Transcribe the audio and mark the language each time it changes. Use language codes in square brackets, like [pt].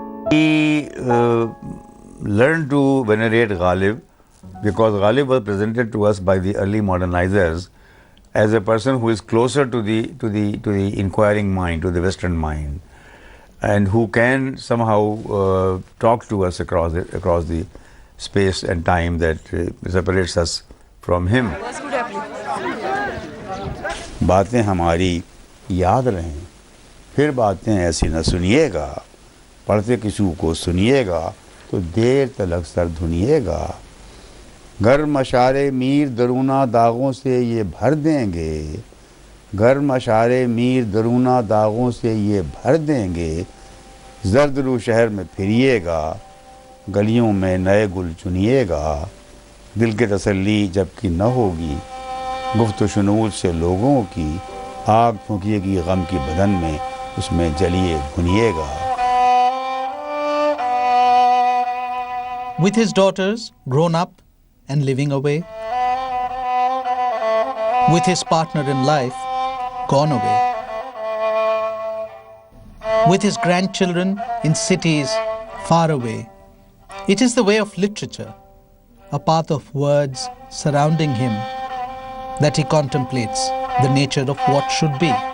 [en] We learned to venerate Ghalib because Ghalib was presented to us by the early modernizers as a person who is closer to the inquiring mind, to the Western mind, and who can somehow talk to us across the space and time that separates us from him. [hi] बातें हमारी याद रहें, फिर बातें ऐसी न सुनिएगा, पढ़ते किसी को सुनिएगा तो देर तलक सर धुनिएगा. गर्म अशारे मीर दरूना दागों से ये भर देंगे, गर्म अशारे मीर दरूना दागों से ये भर देंगे. जर्दरू शहर में फिरिएगा, गलियों में नए गुल चुनिएगा. दिल की तसल्ली जबकि न होगी, गुफ्त शुनूद से लोगों की, आग फूंकिएगी गम की बदन में, उसमें जलिए भुनिएगा. [en] With his daughters grown up and living away, with his partner in life gone away, with his grandchildren in cities far away, it is the way of literature, a path of words surrounding him, that he contemplates the nature of what should be.